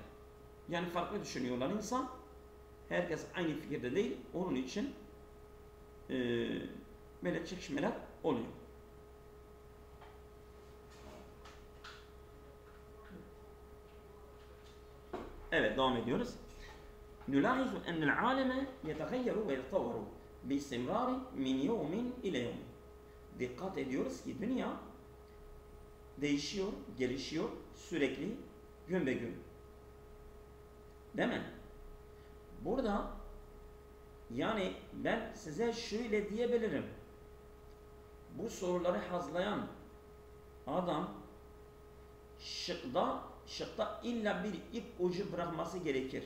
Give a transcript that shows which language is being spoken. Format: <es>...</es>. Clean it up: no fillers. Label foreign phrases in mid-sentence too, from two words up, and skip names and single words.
<tr>Yani farklı düşünüyorlar insan. Herkes aynı fikirde değil. Onun için böyle çekişmeler oluyor. Evet, devam ediyoruz.</tr> <ar>نلاحظ أن العالم يتغير ويتطور باستمرار من يوم إلى يوم.</ar> <tr>Dikkat ediyoruz ki dünya değişiyor, gelişiyor sürekli, gün be gün. Değil mi? Burada yani ben size şöyle diyebilirim. Bu soruları hazırlayan adam şıkta illa bir ip ucu bırakması gerekir.</tr>